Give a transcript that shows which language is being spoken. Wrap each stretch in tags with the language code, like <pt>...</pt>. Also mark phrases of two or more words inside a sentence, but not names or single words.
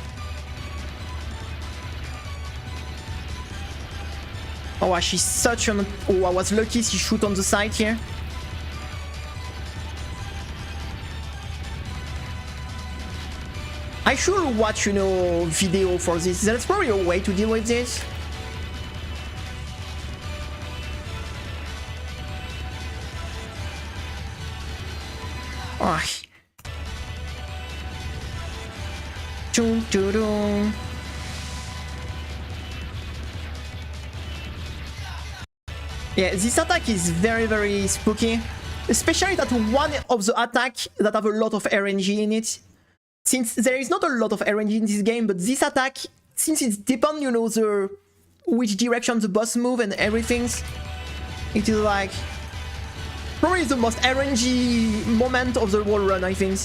<en>Oh, she's such an... Oh, I was lucky she shoot on the side here. I should watch, you know, video for this. That's probably a way to deal with this. Oh. Chum, chum, chum. Yeah, this attack is very, very spooky. Especially that one of the attacks that have a lot of RNG in it. Since there is not a lot of RNG in this game, but this attack, since it's depend, you know, the which direction the boss move and everything, it is like probably the most RNG moment of the whole run, I think.</en>